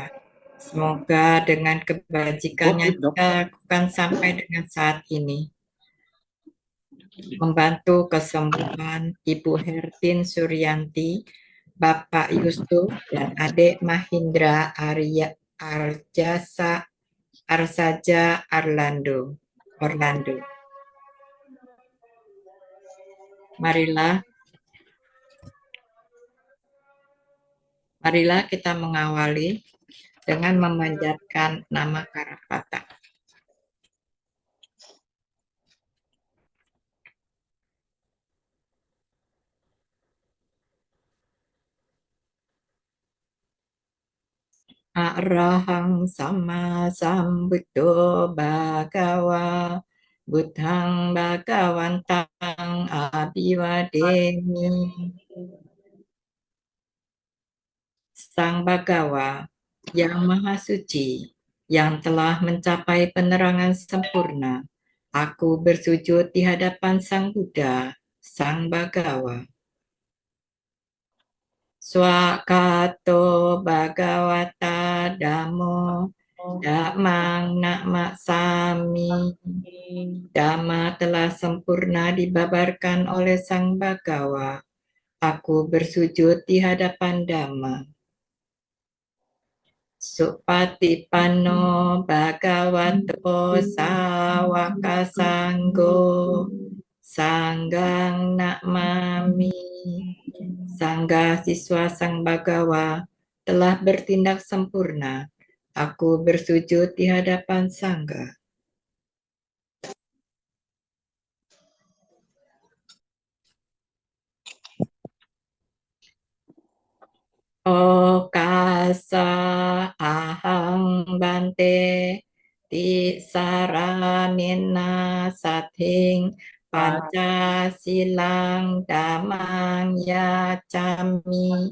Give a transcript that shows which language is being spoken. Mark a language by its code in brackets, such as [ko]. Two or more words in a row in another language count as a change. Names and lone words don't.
[id] Semoga dengan kebajikan yang kita lakukan sampai dengan saat ini, membantu kesembuhan Ibu Hertin Suryanti, Bapak Yusuf, dan Adik Mahindra Arya Arjasa Arsaja Orlando. Marilah kita mengawali dengan memanjatkan nama Karapata. [pi] Arahang sama sambuddho bhagawa buddhang bhagawantang abhiwademi. [id] Sang Bhagawa yang Maha Suci, yang telah mencapai penerangan sempurna, aku bersujud di hadapan Sang Buddha, Sang Bhagawa. [pi] Swakato Bhagawata Dhammo Dhammang Namaksami. [id] Dhamma telah sempurna dibabarkan oleh Sang Bhagawa. Aku bersujud di hadapan Dhamma. [pi] Supatipanno Bhagavato Sawaka Sanggo Sanggang Namami. [id] Sangga siswa Sang Bhagawa telah bertindak sempurna. Aku bersujud di hadapan Sangga. [pi] Okasa ahang bante ti saranena sating panca silang damang yacami